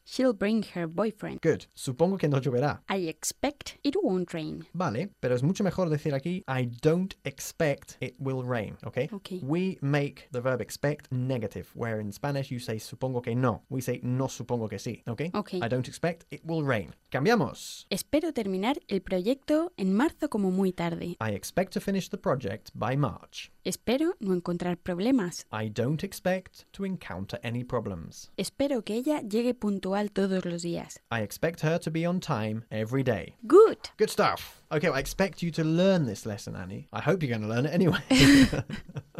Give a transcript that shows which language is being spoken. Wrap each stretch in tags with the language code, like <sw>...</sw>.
<en>She'll bring her boyfriend.</en> <es>Good. Supongo que no lloverá.</es> <en>I expect it won't rain.</en> <es>Vale, pero es mucho mejor decir aquí</es> <en>I don't expect it will rain,</en> <es>¿okay?</es> <en>Okay. We make the verb expect negative, where in Spanish you say</en> <es>supongo que no.</es> <en>We say</en> <es>no supongo que sí, ¿okay?</es> <en>Okay. I don't expect it will rain. ¡Cambiamos!</en> <es>Espero terminar el proyecto en marzo como muy tarde.</es> <en>I expect to finish the project by March.</en> <es>Espero no encontrar problemas.</es> <en>I don't expect to encounter any problems.</en> <es>Espero que ella llegue puntual todos los días.</es> <en>I expect her to be on time every day. Good. Good stuff. Okay, well, I expect you to learn this lesson, Annie. I hope you're going to learn it anyway.</en>